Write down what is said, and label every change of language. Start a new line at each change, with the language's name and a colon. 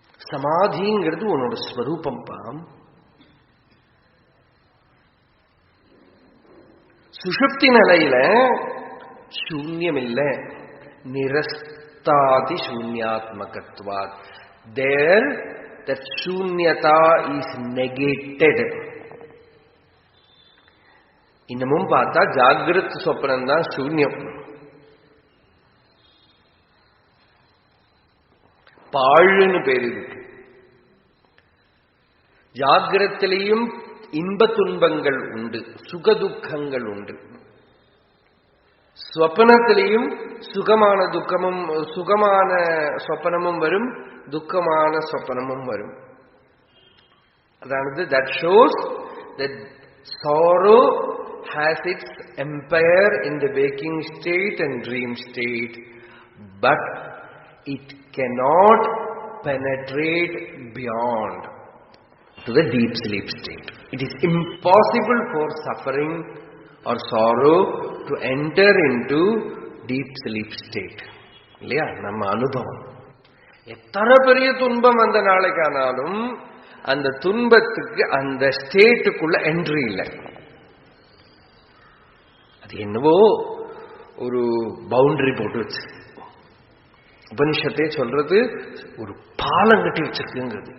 Tamil: சமாதிங்கிறது உன்னோட ஸ்வரூபம்பா. சுஷுப்தி நிலையில சூன்யம் இல்லை,
Sanskrit: நிரஸ்தாதி சூன்யாத்மகத்வாத்.
English: There that shunyata is negated.
Tamil: இன்னமும் பார்த்தா ஜாகிரத் சொப்பனம் தான் சூன்யம். பாழுன்னு பேர் இருக்கு. ஜாகிரத்திலையும் இன்ப துன்பங்கள் உண்டு, சுகதுக்கங்கள் உண்டு. ஸ்வப்னத்திலையும் சுகமான துக்கமும், சுகமான சொப்பனமும் வரும், துக்கமான சொப்பனமும் வரும். அதாவது
English: that shows that sorrow has its empire in the waking state and dream state, but it cannot penetrate beyond to the deep sleep state. It is impossible for suffering or sorrow to enter into deep sleep state.
Tamil: இல்லையா? நம்ம அனுபவம். எத்தனை பெரிய துன்பம் அந்த நாளைக்கானாலும் அந்த துன்பத்துக்கு அந்த ஸ்டேட்டுக்குள்ள என்ட்ரி இல்லை. அது என்னவோ ஒரு பவுண்டரி போட்டு வச்சு உபனிஷத்தே சொல்றது, ஒரு பாலம் கட்டி வச்சிருக்குங்கிறது.